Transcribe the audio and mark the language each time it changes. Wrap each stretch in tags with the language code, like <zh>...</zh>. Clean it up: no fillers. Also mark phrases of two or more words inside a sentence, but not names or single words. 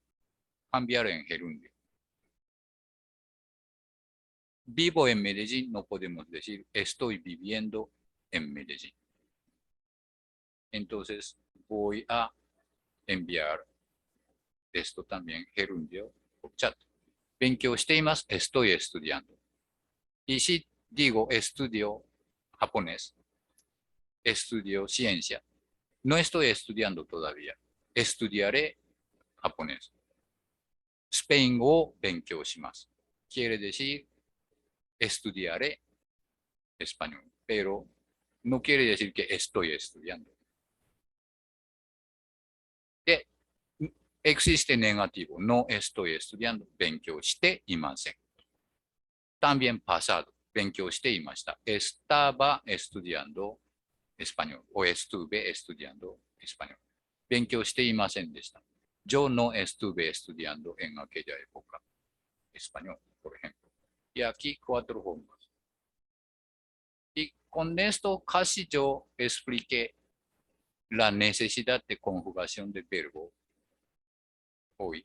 <es>Cambiar en gerundio. Vivo en Medellín, no podemos decir estoy viviendo en Medellín. Entonces voy a enviar esto también gerundio por chat.</es> <ja>勉強しています</ja> <es>estoy estudiando. Y si digo estudio japonés, estudio ciencia, no estoy estudiando todavía. Estudiaré japonés.</es> <ja>スペイン語を勉強します。</ja> <es>Quiere decir estudiaré español, pero no quiere decir que estoy estudiando. Existe negativo, no estoy estudiando,</es> <ja>勉強していません。</ja> <es>También pasado,</es> <ja>勉強していました。</ja> <es>Estaba estudiando español o estuve estudiando español.</es> <ja>勉強していませんでした。</ja> <es>Yo no estuve estudiando en aquella época español, por ejemplo. Y aquí 4 formas. Y con esto casi yo expliqué la necesidad de conjugación de verbo hoy.</es>